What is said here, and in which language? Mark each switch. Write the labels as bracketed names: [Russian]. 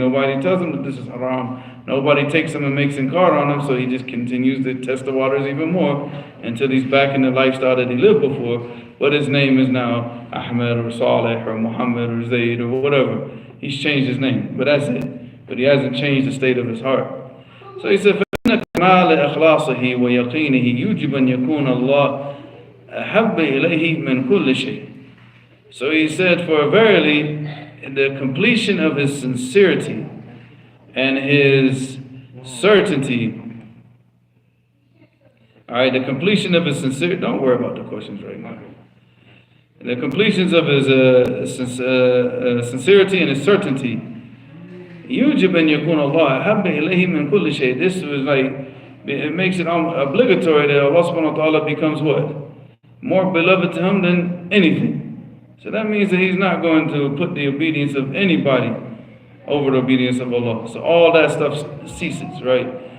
[English] Nobody tells him that this is haram. Nobody takes him and makes inkar on him, so he just continues to test the waters even more until he's back in the lifestyle that he lived before. But his name is now Ahmed or Saleh or Muhammad or Zayd or whatever. He's changed his name, but that's it. But he hasn't changed the state of his heart. So he said, [Arabic] فَإِنَّ كَمَالَ إِخْلَاصِهِ وَيَقِينِهِ يُوجِبْ أَن يَكُونَ اللَّهُ أَحَبَّ إِلَيْهِ مِنْ كُلِّ شَيْءٍ. [English] So he said, for verily, the completion of his sincerity and his certainty, alright, the completion of his sincerity, don't worry about the questions right now. The completions of his sincerity and his certainty, [Arabic] يُوجِبْ أَن يَكُونَ اللَّهُ أَحَبَّ إِلَيْهِ مِنْ كُلِّ شَيْءٍ. [English] This was it makes it obligatory that Allah subhanahu wa ta'ala becomes what? More beloved to him than anything. So that means that he's not going to put the obedience of anybody over the obedience of Allah. So all that stuff ceases, right?